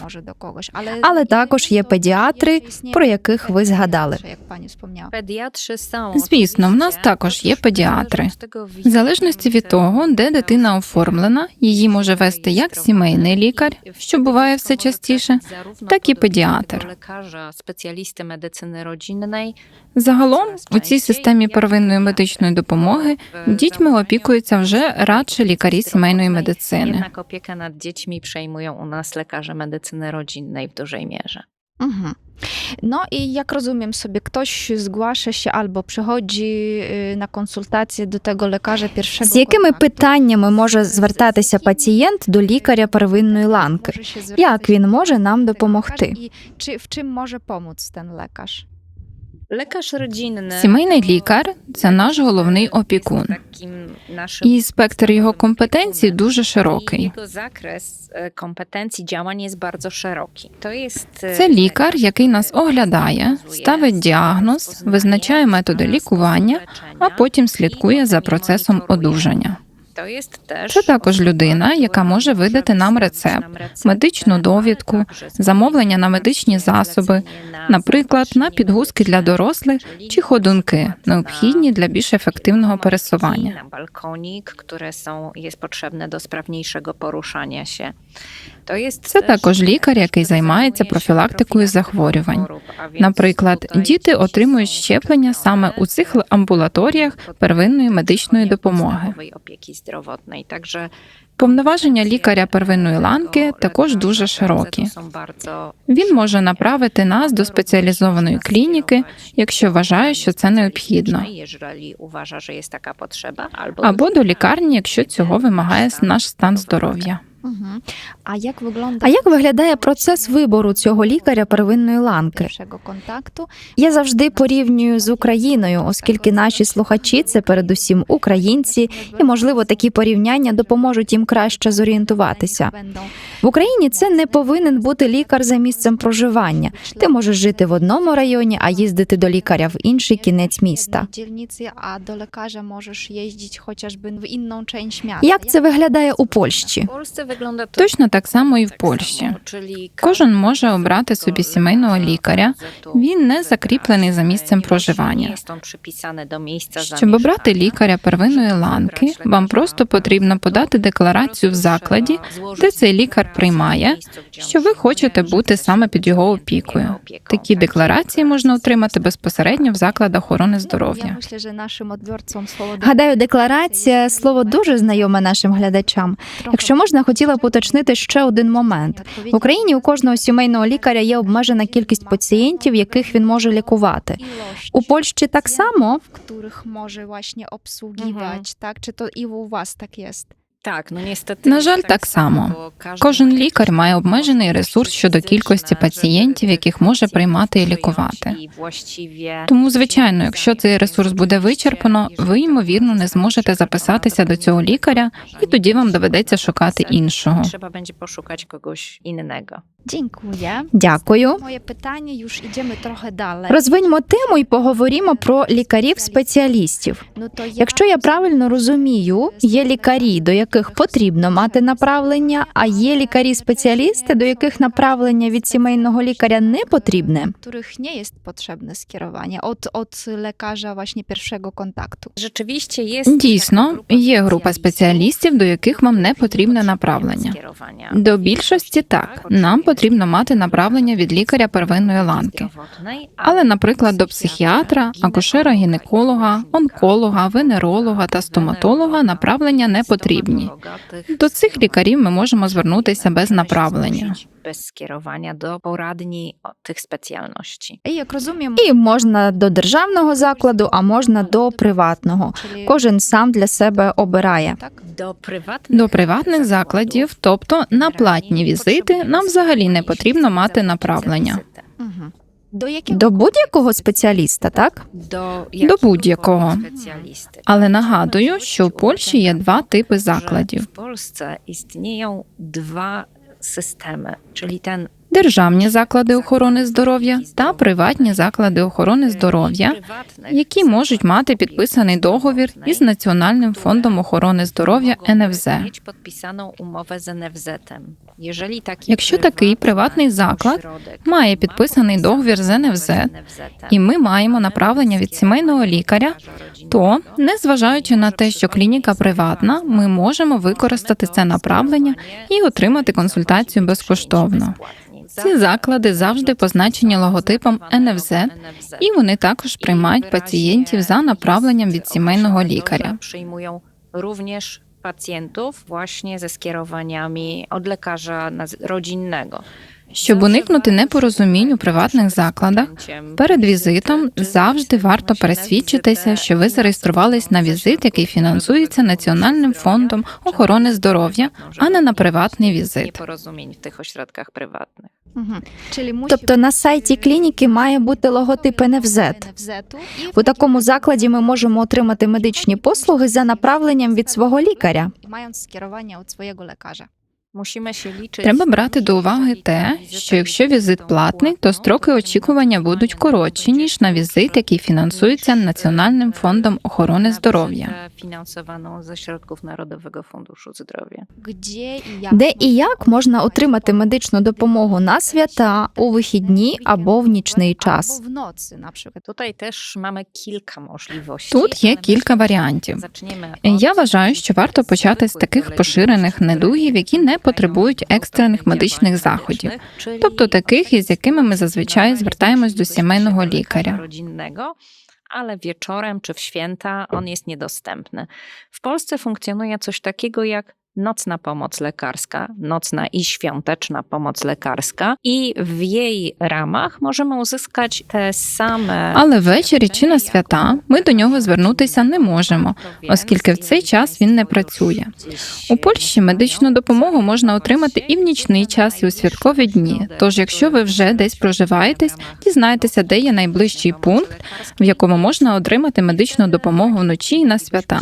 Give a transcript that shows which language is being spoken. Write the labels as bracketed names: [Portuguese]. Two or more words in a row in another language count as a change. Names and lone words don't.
[Ukrainian] Але також є педіатри, про яких ви згадали. Звісно, в нас також є педіатри. В залежності від того, де дитина оформлена, її може вести як сімейний лікар, що буває все частіше, так і педіатр. [Polish] Lekarza, specjalisty medycyny rodzinnej. [Ukrainian] Загалом у цій системі первинної медичної допомоги дітьми опікуються вже радше лікарі сімейної медицини. [Polish] Jednak opiekę nad dziećmi przejmują u nas lekarze medycyny rodzinnej w dużej mierze. Mhm. No i jak rozumiem sobie, ktoś zgłasza się albo przychodzi na konsultację do tego lekarza pierwszego [Ukrainian] З якими [Polish] kontaktu. [Ukrainian] питаннями може звертатися пацієнт до лікаря первинної ланки? [Polish] Może się zwracać [Ukrainian] Як він може нам [Polish] do [Ukrainian] допомогти? [Polish] lekarza I w czym może pomóc ten lekarz? Lekarz rodzinny. [Ukrainian] Сімейний лікар – це наш головний опікун. [Polish] Takim naszym [Ukrainian] І спектр його компетенцій дуже широкий. [Polish] Jego zakres kompetencji działań jest bardzo szeroki. To jest [Ukrainian] Це лікар, який нас оглядає, ставить діагноз, визначає методи лікування, а потім слідкує за процесом одужання. Це також людина, яка може видати нам рецепт, медичну довідку, замовлення на медичні засоби, наприклад, на підгузки для дорослих чи ходунки, необхідні для більш ефективного пересування. [Polish] Na balkonik, które jest potrzebne do sprawniejszego poruszania się. [Ukrainian] Це також лікар, який займається профілактикою захворювань. Наприклад, діти отримують щеплення саме у цих амбулаторіях первинної медичної допомоги. Повноваження лікаря первинної ланки також дуже широкі. Він може направити нас до спеціалізованої клініки, якщо вважає, що це необхідно, або до лікарні, якщо цього вимагає наш стан здоров'я. [Polish] Mhm. A jak wygląda [Ukrainian] А як виглядає процес вибору цього лікаря первинної ланки? [Polish] pierwszego kontaktu? [Ukrainian] Я завжди порівнюю з Україною, оскільки наші слухачі – це передусім українці, і, можливо, такі порівняння допоможуть їм краще зорієнтуватися. [Polish] Będą [Ukrainian] В Україні це не повинен бути лікар за місцем проживання. Ти можеш жити в одному районі, а їздити до лікаря в інший кінець міста. [Polish] w dzielnicy, a do lekarza możesz jeździć chociażby w inną część miasta. [Ukrainian] Як це виглядає у Польщі? Точно так само і в Польщі. Кожен може обрати собі сімейного лікаря, він не закріплений за місцем проживання. Щоб обрати лікаря первинної ланки, вам просто потрібно подати декларацію в закладі, де цей лікар приймає, що ви хочете бути саме під його опікою. Такі декларації можна отримати безпосередньо в закладах охорони [Polish] Ja [Ukrainian] здоров'я. [Polish] myślę, że naszym odbiorcom słowo [Ukrainian] Гадаю, декларація – слово дуже знайоме нашим глядачам. Якщо можна, хотіла б уточнити ще один момент. В Україні у кожного сімейного лікаря є обмежена кількість пацієнтів, яких він може лікувати. У Польщі так само? [Polish] w których może właśnie obsługiwać, tak? Czy to i u was tak jest? [Ukrainian] На жаль, так само. Кожен лікар має обмежений ресурс щодо кількості пацієнтів, яких може приймати і лікувати. Тому, звичайно, якщо цей ресурс буде вичерпано, ви, ймовірно, не зможете записатися до цього лікаря, і тоді вам доведеться шукати іншого. [Polish] Trzeba będzie poszukać kogoś innego. Dziękuję. [Ukrainian] Дякую. [Polish] Moje pytanie, już idziemy trochę dalej. [Ukrainian] Розвиньмо тему і поговоримо про лікарів-спеціалістів. [Polish] No to [Ukrainian] Якщо я правильно розумію, є лікарі, до яких потрібно мати направлення, а є лікарі-спеціалісти, до яких направлення від сімейного лікаря не потрібне. [Polish] których nie jest potrzebne skierowanie od lekarza właśnie pierwszego kontaktu. Rzeczywiście jest [Ukrainian] Дійсно, є група спеціалістів, до яких вам не потрібне направлення. До більшості так, нам потрібно мати направлення від лікаря первинної ланки. Але, наприклад, до психіатра, акушера-гінеколога, онколога, венеролога та стоматолога направлення не потрібні. До цих лікарів ми можемо звернутися без направлення. [Polish] Bez skierowania do poradni tych specjalności. I jak rozumiem, [Ukrainian] І можна до державного закладу, а можна до приватного. [Polish] czyli [Ukrainian] Кожен сам для себе обирає. [Polish] tak? [Ukrainian] До приватних закладів, тобто на платні візити, нам взагалі не потрібно мати направлення. [Polish] Mhm. Do jakiego [Ukrainian] До будь-якого спеціаліста, так? До будь-якого. Але нагадую, що у Польщі є два типи закладів. [Polish] W Polsce istnieją dwa systemy, czyli ten [Ukrainian] державні заклади охорони здоров'я та приватні заклади охорони здоров'я, які можуть мати підписаний договір із Національним фондом охорони здоров'я НФЗ. Якщо такий приватний заклад має підписаний договір з НФЗ, і ми маємо направлення від сімейного лікаря, то, незважаючи на те, що клініка приватна, ми можемо використати це направлення і отримати консультацію безкоштовно. Ці заклади завжди позначені логотипом НФЗ, і вони також приймають пацієнтів за направленням від сімейного лікаря. [Polish] Również pacjentów właśnie ze skierowaniami od lekarza rodzinnego. [Ukrainian] Щоб уникнути непорозумінь у приватних закладах, перед візитом завжди варто пересвідчитися, що ви зареєструвались на візит, який фінансується Національним фондом охорони здоров'я, а не на приватний візит. [Polish] Nieporozumień w tych ośrodkach prywatnych. [Ukrainian] Тобто на сайті клініки має бути логотип НФЗ. У такому закладі ми можемо отримати медичні послуги за направленням від свого лікаря. [Polish] Mając skierowanie od swojego lekarza. Musimy się liczyć. [Ukrainian] Треба брати до уваги те, що якщо візит платний, то строки очікування будуть коротші, ніж на візит, який фінансується Національним фондом охорони здоров'я. [Polish] Finansowaną ze środków Narodowego Funduszu Zdrowia. [Ukrainian] Де і як можна отримати медичну допомогу на свята, у вихідні або в нічний час? [Polish] Albo w nocy na przykład. Tutaj też mamy kilka możliwości. [Ukrainian] Тут є [Polish] ale [Ukrainian] кілька [Polish] myślę, [Ukrainian] варіантів. [Polish] zaczniemy [Ukrainian] Я [Polish] od [Ukrainian] вважаю, що варто почати з таких поширених недугів, які не потребують екстрених медичних заходів, тобто таких, із якими ми зазвичай звертаємось до сімейного лікаря. [Polish] rodzinnego, ale wieczorem czy w święta on jest niedostępny. W Polsce funkcjonuje coś takiego jak nocna pomoc lekarska, nocna i świąteczna pomoc lekarska i w jej ramach możemy uzyskać te same... [Ukrainian] Але ввечері чи на свята ми до нього звернутися не можемо, оскільки в цей час він не працює. У Польщі медичну допомогу можна отримати і в нічний час, і у святкові дні. Тож, якщо ви вже десь проживаєтесь, дізнайтеся, де є найближчий пункт, в якому можна отримати медичну допомогу вночі і на свята.